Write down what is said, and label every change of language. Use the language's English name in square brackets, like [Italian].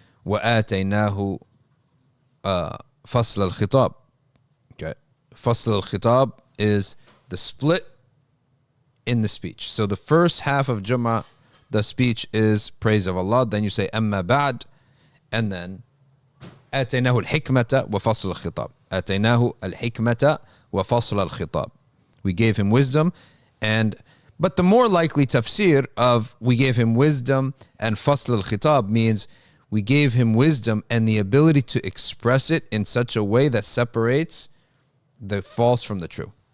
[Arabic] وَآتَيْنَاهُ فَصْلَ الْخِطَابِ. Okay. [English] فَصْلَ الْخِطَابِ is the split in the speech. So the first half of Jumu'ah, the speech is praise of Allah. Then you say ammaba'd, and then [Arabic] آتيناه الحكمة وفصل الخطاب. آتيناه الحكمة وفصل الخطاب. [English] We gave him wisdom, but the more likely tafsir of we gave him wisdom and fasl al-khitab means we gave him wisdom and the ability to express it in such a way that separates the false from the true.